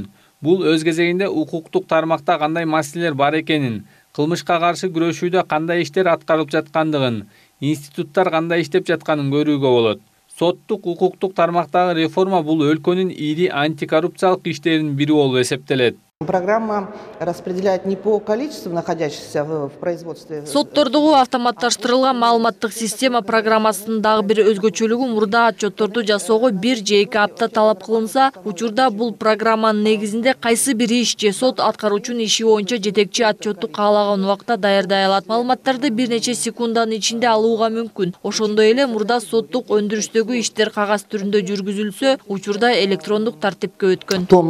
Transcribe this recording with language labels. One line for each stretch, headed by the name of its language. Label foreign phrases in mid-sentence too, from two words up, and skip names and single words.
Kyrgyz: Бул өз кезегинде укуктук тармакта кандай маселелер бар экенин, кылмышка каршы күрөшүүдө кандай иштер аткарылып жаткандыгын, институттар кандай иштеп жатканын көрүүгө болот. Соттук укуктук тармактагы реформа бул өлкөнүн ири антикоррупциялык иштеринин бири болуп эсептелет.
Russian: Программа распределяет не по количеству находящихся в производстве.
Kyrgyz: Соттордогу автоматташтырылган маалыматтык система программасынын дагы бир өзгөчөлүгү мурда отчетторду жасоого 1 же 2 апта талап кылынса, учурда бул программанын негизинде кайсы бир иш же сот аткаруучунун иши боюнча жетекчи отчетту каалаган убакта даярдай алат. Маалыматтарды бир нече секунданын ичинде алууга мүмкүн. Ошондой эле мурда соттук өндүрүштөгү иштер кагаз түрүндө жүргүзүлсө, учурда электрондук тартипке өткөн.